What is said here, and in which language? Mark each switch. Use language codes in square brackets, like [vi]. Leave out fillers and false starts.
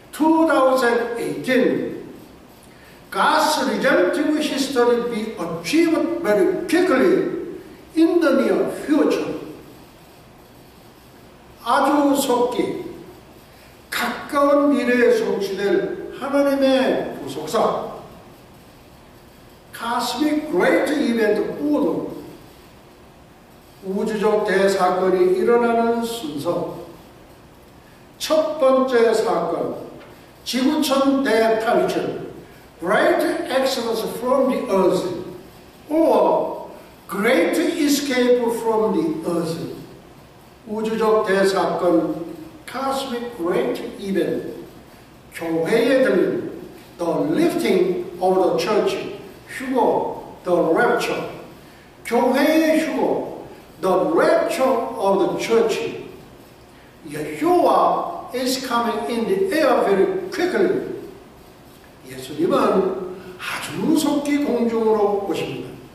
[en] 2018 God's redemptive history be achieved very quickly in the near future. [ko] 아주 속기, 가까운 미래에 성취될 하나님의 구속사. [en] Cosmic Great Event Order. [ko] 우주적 대사건이 일어나는 순서. 첫 번째 사건, 지구촌 대탈출. [en] Great exodus from the earth, or great escape from the earth. [ko] 우주적 대사건, [en] cosmic great event. [ko] 교회에 들린 [en] the lifting of the church, [ko] 휴거, [en] the rapture. [ko] 교회의 휴거, [en] the rapture of the church. Yeshua is coming in the air very quickly. [ko] 예수님은 아주 속히 공중으로 오십니다.